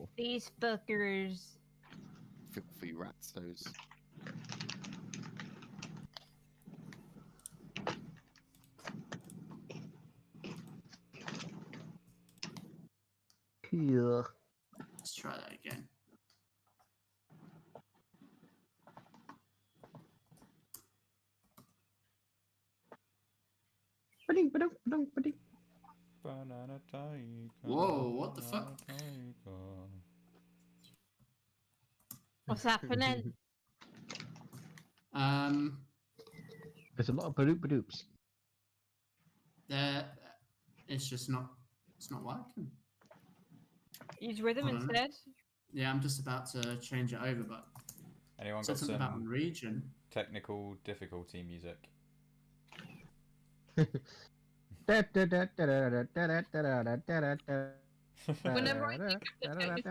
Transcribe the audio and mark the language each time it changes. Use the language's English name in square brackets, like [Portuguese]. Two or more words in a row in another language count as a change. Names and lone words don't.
[English] These fuckers. Filthy rats, those. yeah. Let's try that again. Ba-ding, ba-dum, ba-dum, ba-ding. Banana tiger. Whoa, what the fuck? banana tiger. What's happening? There's a lot of ba-doop ba-doops. There, it's just not. It's not working. Use rhythm I don't know. instead. Yeah, I'm just about to change it over, but Anyone it said got something about some region. technical difficulty music? Whenever I think of the technical